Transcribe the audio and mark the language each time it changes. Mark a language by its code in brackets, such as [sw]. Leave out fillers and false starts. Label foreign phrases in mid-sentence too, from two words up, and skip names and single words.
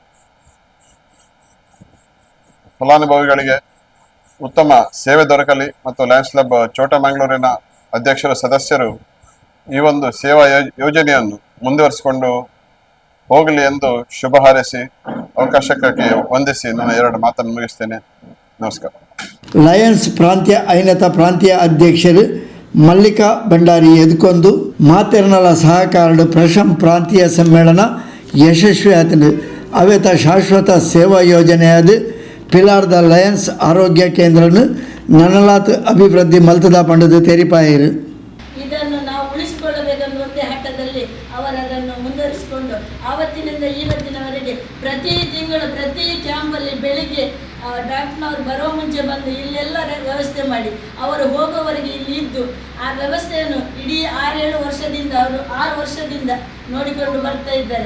[kn] ಫಲಾನುಭವಿಗಳಿಗೆ ಉತ್ತಮ ಸೇವೆ ದೊರಕಲಿ ಮತ್ತು ಲಯನ್ಸ್ ಕ್ಲಬ್ ಚೋಟಮಂಗಳೂರಿನ ಅಧ್ಯಕ್ಷರ ಸದಸ್ಯರು ಈ ಒಂದು ಸೇವಾ ಯೋಜನೆಯನ್ನು ಮುಂದುವರಿಸಿಕೊಂಡು ಹೋಗಲಿ ಎಂದು ಶುಭ ಹಾರೈಸಿ ಅವಕಾಶಕ್ಕಾಗಿ ವಂದಿಸಿ ನನ್ನ 2 ಮಾತನ್ನು ಮುಗಿಸ್ತೇನೆ. ನಮಸ್ಕಾರ. [tcy] ಲಯನ್ಸ್ ಪ್ರಾಂತ್ಯ ಐನತ ಪ್ರಾಂತೀಯ ಅಧ್ಯಕ್ಷರು ಮಲ್ಲಿಕಾ ಭಂಡಾರಿ ಎದ್ಕೊಂಡು ಮಾತೆರ್ನಲ ಸಹಕಾರಡು ಪ್ರಾಂತೀಯ ಸಮ್ಮೇಳನ ಯಶಸ್ವಿ ಆತನು ಅವೇತ ಶಾಶ್ವತ ಸೇವಾ ಯೋಜನೆಯಾದ ಪಿಲಾರ್ದ ಲಯನ್ಸ್ ಆರೋಗ್ಯ ಕೇಂದ್ರನು ನನಲಾತ್ ಅಭಿವೃದ್ಧಿ ಮಲ್ತದ ಪಂಡದು ತೆರಿಪಾಯಿರು. [kn] ಇದನ್ನು ನಾವು ಉಳಿಸಿಕೊಳ್ಳಬೇಕೆನ್ನುವಂತೆ ಹಠದಲ್ಲಿ ಅವರದನ್ನು ಮುಂದುವರಿಸಿಕೊಂಡು ಆವತ್ತಿನಿಂದ ಇವತ್ತಿನವರೆಗೆ ಪ್ರತಿ ತಿಂಗಳು ಪ್ರತಿ ಕ್ಯಾಂಪಲ್ಲಿ ಬೆಳಿಗ್ಗೆ ಡಾಕ್ಟರ್ನವರು ಬರೋ ಮುಂಚೆ ಬಂದು ಇಲ್ಲೆಲ್ಲ ವ್ಯವಸ್ಥೆ ಮಾಡಿ ಅವರು ಹೋಗೋವರೆಗೆ ಇಲ್ಲಿ ಇದ್ದು ಆ ವ್ಯವಸ್ಥೆಯನ್ನು ಇಡೀ 6-7 ವರ್ಷದಿಂದ ಅವರು 6 ವರ್ಷದಿಂದ ನೋಡಿಕೊಂಡು ಬರ್ತಾ ಇದ್ದಾರೆ.